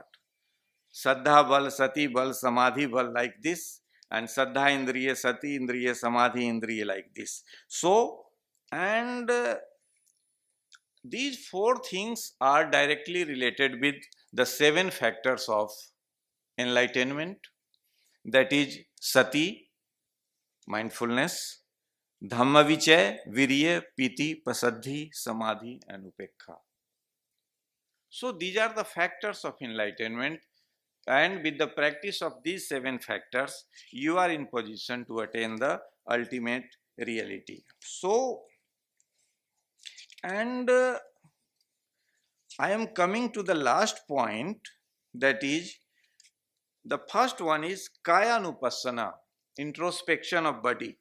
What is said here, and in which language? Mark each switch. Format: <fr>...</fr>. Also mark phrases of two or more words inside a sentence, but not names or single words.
<pi>Saddha Bal, Sati Bal, Samadhi Bal,</pi> <en>like this,</en> <pi>and Saddha Indriya, Sati Indriya, Samadhi Indriya,</pi> <en>like this. So, and these four things are directly related with the 7 factors of enlightenment, that is Sati, mindfulness,</en> <pi>Dhamma Vichay, Virya, Piti, Pasaddhi, Samadhi</pi> <en>and Upekha. So these are the factors of enlightenment, and with the practice of these 7 factors, you are in position to attain the ultimate reality. So, and I am coming to the last point, that is, the first one is Kayanupassana, introspection of body.</en>